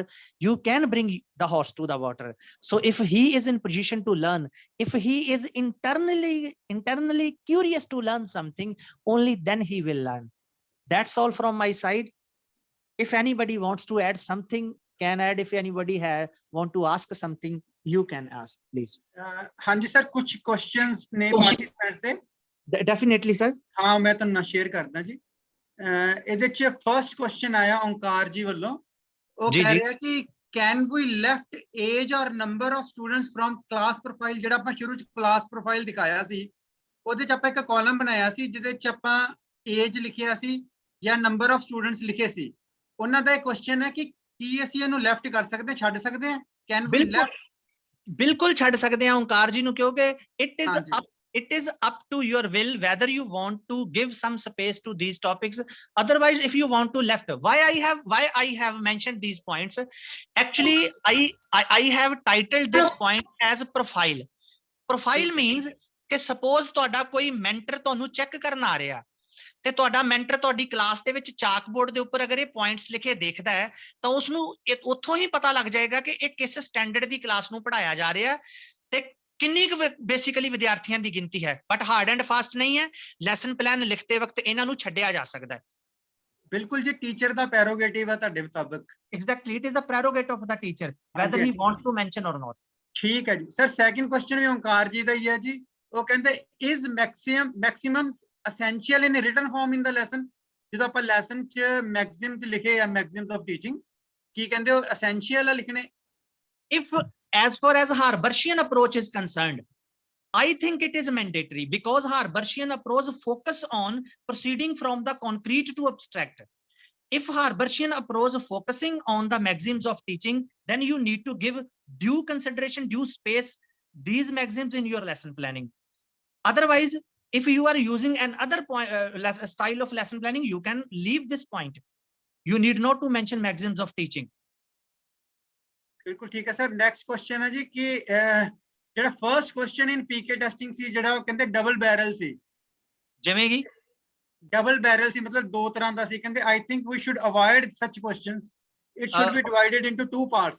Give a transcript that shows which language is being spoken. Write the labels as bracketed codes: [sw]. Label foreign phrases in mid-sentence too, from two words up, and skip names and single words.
[en] You can bring the horse to the water. So if he is in position to learn, if he is internally curious to learn something, only then he will learn. That's all from my side. if anybody wants to add something, can add. If anybody want to ask something, you can ask, please. [hi] हाँ जी सर, कुछ क्वेश्चंस ने पार्टिसिपेंट्स से [en] Definitely, sir. [pa] हाँ मैं ਤੁਹਾਨੂੰ ਸ਼ੇਅਰ ਕਰਦਾ ਜੀ। ਇਹਦੇ ਚ [en] first question [pa] ਆਇਆ ਓਂਕਾਰ ਜੀ ਵੱਲੋਂ, ਉਹ ਜੀ, ਕਹਿ ਜੀ। ਰਿਹਾ ਕਿ [en] can we left age or number of students from class profile. [pa] ਜਿਹੜਾ ਆਪਾਂ ਸ਼ੁਰੂ ਚ [en] class profile [pa] ਦਿਖਾਇਆ ਸੀ, ਉਹਦੇ ਚ ਆਪਾਂ ਇੱਕ ਕਾਲਮ ਬਣਾਇਆ ਸੀ ਜਿਹਦੇ ਚ ਆਪਾਂ ਏਜ ਲਿਖਿਆ ਸੀ ਜਾਂ [en] number of students [pa] ਲਿਖੇ ਸੀ। ਉਹਨਾਂ ਦਾ ਇਹ ਕੁਐਸਚਨ ਹੈ ਕਿ ਕੀ ਅਸੀਂ ਇਹਨੂੰ ਲੈਫਟ ਕਰ ਸਕਦੇ, ਛੱਡ ਸਕਦੇ ਹਾਂ? [en] can we left? [pa] ਬਿਲਕੁਲ ਛੱਡ ਸਕਦੇ ਹਾਂ ਓਂਕਾਰ ਜੀ ਨੂੰ, ਕਿਉਂਕਿ ਹਾਂਜੀ। [en] it is up to your will whether you want to give some space to these topics. Otherwise, if you want to left, why I have mentioned these points, actually I have titled this point as profile. Profile means [pa] ਕਿ suppose ਤੁਹਾਡਾ ਕੋਈ mentor ਤੁਹਾਨੂੰ ਚੈੱਕ ਕਰਨ ਆ ਰਿਹਾ ਤੇ ਤੁਹਾਡਾ ਮੈਂਟਰ ਤੁਹਾਡੀ ਕਲਾਸ ਦੇ ਵਿੱਚ [en] chalk board [pa] ਦੇ ਉੱਪਰ ਅਗਰ ਇਹ ਪੁਆਇੰਟਸ ਲਿਖੇ ਦੇਖਦਾ ਹੈ ਤਾਂ ਉਸ ਨੂੰ ਉੱਥੋਂ ਹੀ ਪਤਾ ਲੱਗ ਜਾਏਗਾ ਕਿ ਇਹ ਕਿਸ ਸਟੈਂਡਰਡ ਦੀ ਕਲਾਸ ਨੂੰ ਪੜਾਇਆ ਜਾ ਰਿਹਾ ਤੇ ਕਿੰਨੀ ਕੁ ਬੇਸਿਕਲੀ ਵਿਦਿਆਰਥੀਆਂ ਦੀ ਗਿਣਤੀ ਹੈ। [en] but hard and fast [pa] ਨਹੀਂ ਹੈ, [en] lesson plan [pa] ਲਿਖਤੇ ਵਕਤ ਇਹਨਾਂ ਨੂੰ ਛੱਡਿਆ ਜਾ ਸਕਦਾ ਹੈ। ਬਿਲਕੁਲ ਜੀ, ਟੀਚਰ ਦਾ ਪ੍ਰੈਰੋਗੇਟਿਵ ਹੈ ਤੁਹਾਡੇ ਮੁਤਾਬਕ। [en] exactly, it is the prerogative of the teacher whether he wants to mention or not. [pa] ਠੀਕ ਹੈ ਜੀ ਸਰ। [en] second question [pa] ਵੀ ਓਂਕਾਰ ਜੀ ਦਾ ਹੀ ਹੈ ਜੀ। ਉਹ ਕਹਿੰਦੇ [en] is maxim essential in written form in the lesson। [pa] ਜਦੋਂ ਆਪਾਂ ਲੈਸਨ ਚ ਮੈਕਸਿਮਮ ਚ ਲਿਖੇ ਆ [en] maxim of teaching, [pa] ਕੀ ਕਹਿੰਦੇ ਉਹ essential ਆ ਲਿਖਣੇ? [en] If as far as Harbarshian approach is concerned, I think it is mandatory because Harbarshian approach focus on proceeding from the concrete to abstract. If Harbarshian approach focusing on the maxims of teaching, then you need to give due consideration, due space these maxims in your lesson planning. Otherwise, if you are using another style of lesson planning, you can leave this point. You need not to mention maxims of teaching. [pa] ਬਿਲਕੁਲ ਠੀਕ ਹੈ ਸਰ। [en] next question [pa] ਹੈ ਜੀ ਕਿ ਜਿਹੜਾ [en] first question in PK testing [pa] ਸੀ, ਜਿਹੜਾ ਉਹ ਕਹਿੰਦੇ [en] double barrel [pa] ਸੀ। ਜਿਵੇਂ ਕਿ [en] double barrel [pa] ਸੀ ਮਤਲਬ ਦੋ ਤਰ੍ਹਾਂ ਦਾ ਸੀ। [en] ਕਹਿੰਦੇ I think we should avoid such questions, it should be divided into two parts.